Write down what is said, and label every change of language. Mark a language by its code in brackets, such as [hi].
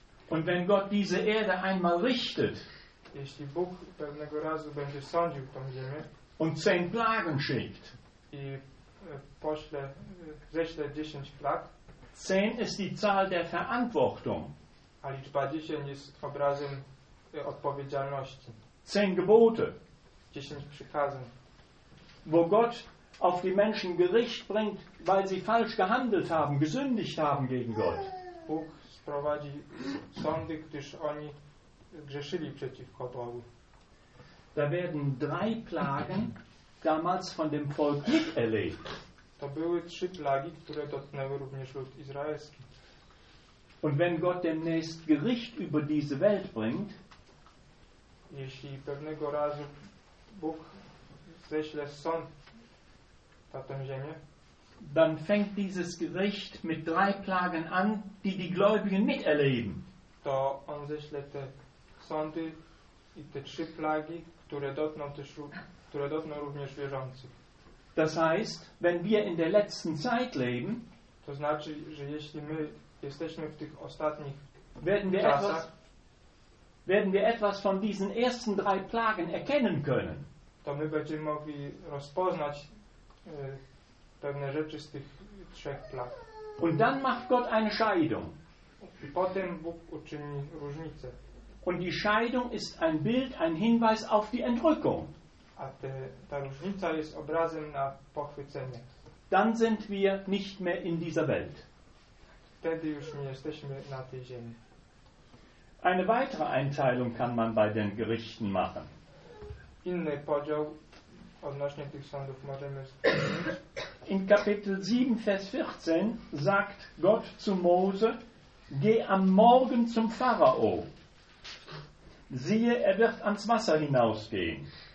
[de] Und wenn Gott diese Erde einmal richtet, [pl] jeśli Bóg pewnego razu będzie sądził tą ziemię, [de] und 10 Plagen schickt, [pl] i pośle, ześle 10 plag, [de] 10 ist die Zahl der Verantwortung. [pl] A liczba 10 jest obrazem odpowiedzialności. [de] 10 Gebote. [pl] 10 przykazów. [de] Wo Gott auf die Menschen Gericht bringt, weil sie falsch gehandelt haben, gesündigt haben gegen Gott. [pl] Bóg sprowadzi sądy, gdyż oni grzeszyli przeciwko Bogu. [de] Da werden drei Plagen damals von dem Volk miterlebt. [pl] To były trzy plagi, które dotknęły również lud izraelski. [de] Und wenn Gott demnächst Gericht über diese Welt bringt, [pl] jeśli pewnego razu Bóg ześle sąd na tę ziemię, [de] dann fängt dieses Gericht mit drei Plagen an, die die Gläubigen miterleben. [pl] To on ześle te sądy i te trzy plagi, które dotkną również wierzących. [de] Das heißt, wenn wir in der letzten Zeit leben, [pl] to znaczy, że jeśli my jesteśmy w tych ostatnich [de] werden wir etwas von diesen ersten drei Plagen erkennen können. [pl] To my będziemy mogli rozpoznać pewne rzeczy z tych trzech plag. [de] Und dann macht Gott eine Scheidung. [pl] I potem Bóg uczyni różnicę. [de] Und die Scheidung ist ein Bild, ein Hinweis auf die Entrückung. [pl] A ta różnica jest obrazem na pochwycenie. [de] Dann sind wir nicht mehr in dieser Welt. [pl] Wtedy już nie jesteśmy na tej ziemi. [de] Eine weitere Einteilung kann man bei den Gerichten machen. [pl] Inny podział odnośnie tych sądów możemy. [de] In Kapitel 7, Vers 14 sagt Gott zu Mose: Geh am Morgen zum Pharao. Siehe, er wird ans Wasser hinausgehen.